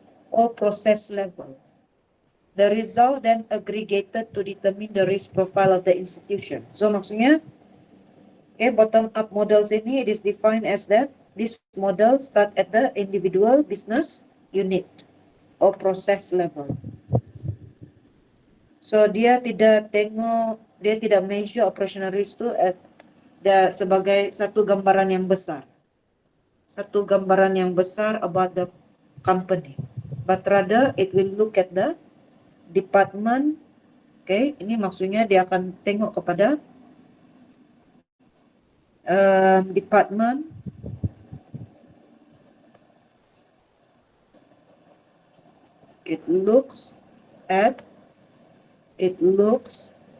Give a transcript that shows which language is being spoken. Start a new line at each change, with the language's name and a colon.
English: Or process level. The result then aggregated to determine the risk profile of the institution. So
Malay: maksudnya,
English: okay, bottom up models
Malay: ini,
English: it is defined as that this model start at the individual business unit or process level.
Malay: So dia tidak measure operational risk tu sebagai satu gambaran yang besar. Satu gambaran yang besar
English: about the company. But rather it will look at the department.
Malay: Okay, ini maksudnya dia akan tengok kepada department,
English: it looks